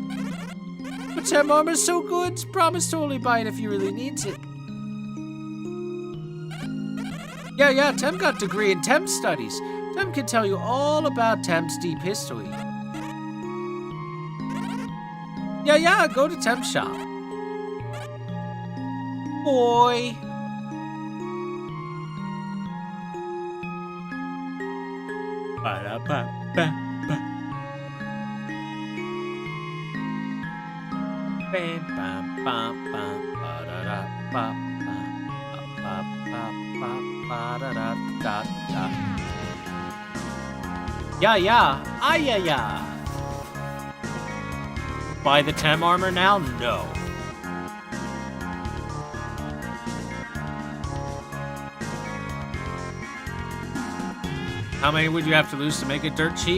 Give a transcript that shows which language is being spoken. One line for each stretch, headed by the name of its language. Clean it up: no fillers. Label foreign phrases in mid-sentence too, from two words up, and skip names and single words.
English: But Tem armor is so good, promise to only buy it if you really needs it. Yeah, Tem got degree in Tem studies. Tem can tell you all about Tem's deep history. Yeah, go to Tem shop. Boy. Ba-da-ba-ba-ba. Bam-bam-bam-bam. Ba-da-da-ba-ba. Ba-ba-ba-ba-da-da-da-da. Yeah. Buy the Tem armor now? No. How many would you have to lose to make it dirt cheap?